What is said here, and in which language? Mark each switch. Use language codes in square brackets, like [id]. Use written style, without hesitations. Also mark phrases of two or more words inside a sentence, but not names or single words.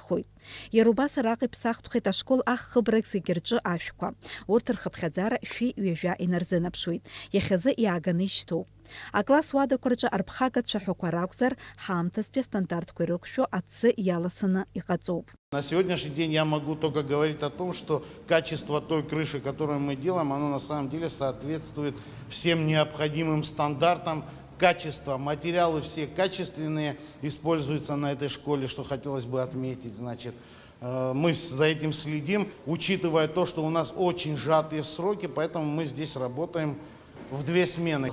[ab] Иара убас араҟа иԥсахтәхеит ашкол ахыбрагь зегьы рҿы ашәқәа. Урҭ рхыԥхьаӡара шәи ҩажәа инарзынаԥшуеит. Иахьазы иааганы ишьҭоуп. Акласс уадақәа рҿы арԥхага цәаҳәақәа ракәзар, ҳаамҭазтәи астандартқәа ирықәшәо аҭӡы иаласаны иҟаҵоуп. [ru] На сегодняшний день я могу только говорить о том, что качество той крыши, которую мы делаем, оно на самом деле соответствует всем необходимым стандартам. Качество, материалы все качественные используются на этой школе, что хотелось бы отметить. Значит, мы за этим следим, учитывая то, что у нас очень сжатые сроки, поэтому мы здесь работаем в 2 смены.